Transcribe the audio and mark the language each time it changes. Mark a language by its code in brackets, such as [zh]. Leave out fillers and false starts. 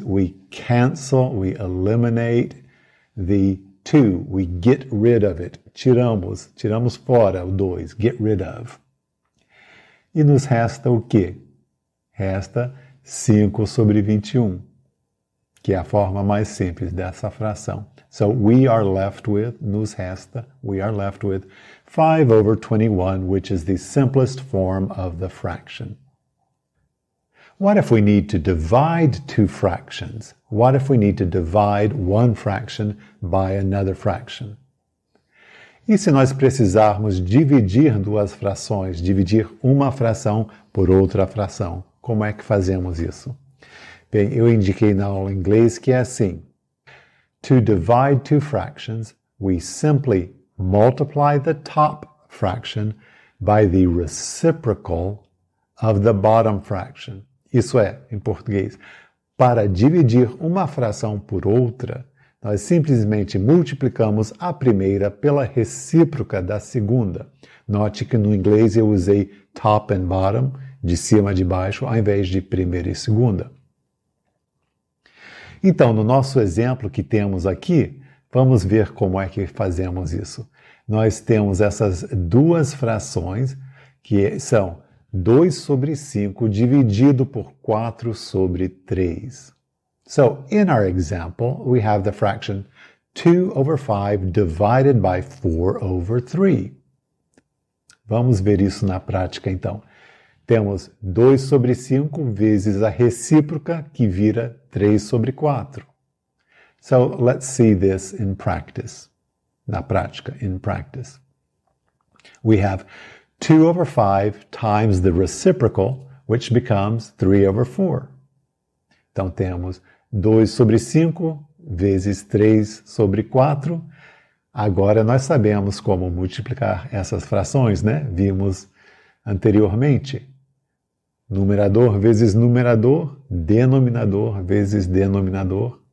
[en] We cancel, we eliminate the 2. We get rid of it. [pt] Tiramos fora o 2. [en] Get rid of. [pt] E nos resta o quê? Resta 5 sobre 21, que é a forma mais simples dessa fração. [en] So we are left with, [pt] nos resta, [en] we are left with 5 over 21, which is the simplest form of the fraction. What if we need to divide two fractions? What if we need to divide one fraction by another fraction? [pt] E se nós precisarmos dividir duas frações, dividir uma fração por outra fração? Como é que fazemos isso? Bem, eu indiquei na aula em inglês que é assim. [en] To divide two fractions, we simply multiply the top fraction by the reciprocal of the bottom fraction. [pt] Isso é, em português, para dividir uma fração por outra, nós simplesmente multiplicamos a primeira pela recíproca da segunda. Note que no inglês eu usei [en] top and bottom, [pt] de cima a de baixo, ao invés de primeira e segunda. Então, no nosso exemplo que temos aqui, vamos ver como é que fazemos isso. Nós temos essas duas frações, que são 2 sobre 5 dividido por 4 sobre 3. [en] So, in our example, we have the fraction 2 over 5 divided by 4 over 3. [pt] Vamos ver isso na prática, então. Temos 2 sobre 5 vezes a recíproca, que vira 3 sobre 4. [en] So, let's see this in practice. [pt] Na prática, [en] in practice. We have 2 over 5 times the reciprocal, which becomes 3 over 4. [pt] Então, temos 2 sobre 5 vezes 3 sobre 4. Agora, nós sabemos como multiplicar essas frações, né? Vimos anteriormente. Numerador vezes numerador, denominador vezes denominador.